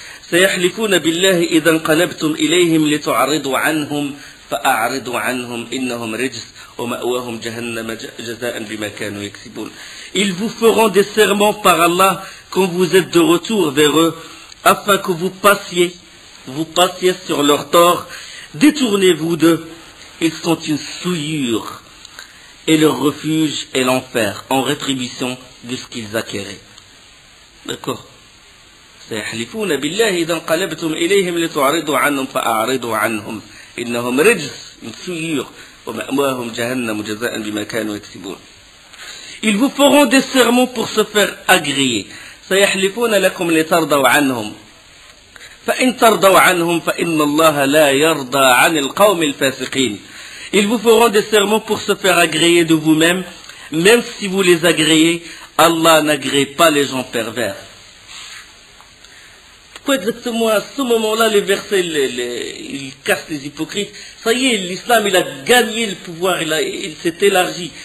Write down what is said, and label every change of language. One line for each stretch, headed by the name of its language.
Arabic: سيحلفون بالله إذا انقلبتم إليهم لتعرضوا عنهم فأعرضوا عنهم إنهم رجس ومأواهم جهنم جزاء بما كانوا يكسبون.
French: Ils vous feront des serments par Allah quand vous êtes de retour vers eux, afin que vous passiez sur leur tort. Détournez-vous d'eux, ils sont une souillure, et leur refuge est l'enfer, en rétribution de ce qu'ils acquéraient. D'accord.
Arabic: سيحلفون بالله إذا انقلبتم إليهم لتعرضوا عنهم فأعرضوا عنهم إنهم رجس,
French: une souillure,
Arabic: ومأواهم جهنم جزاء بما كانوا يكسبون.
French: Ils vous feront des sermons pour se faire agréer.
Arabic: سيحلفون لكم لترضوا عنهم فإن ترضوا عنهم فإن الله لا يرضى عن القوم الفاسقين.
French: Ils vous feront des sermons pour se faire agréer de vous-même, même si vous les agréez, Allah n'agrée pas les gens pervers. Pourquoi exactement à ce moment-là les versets il casse les hypocrites? Ça y est, l'islam il a gagné le pouvoir, il s'est élargi.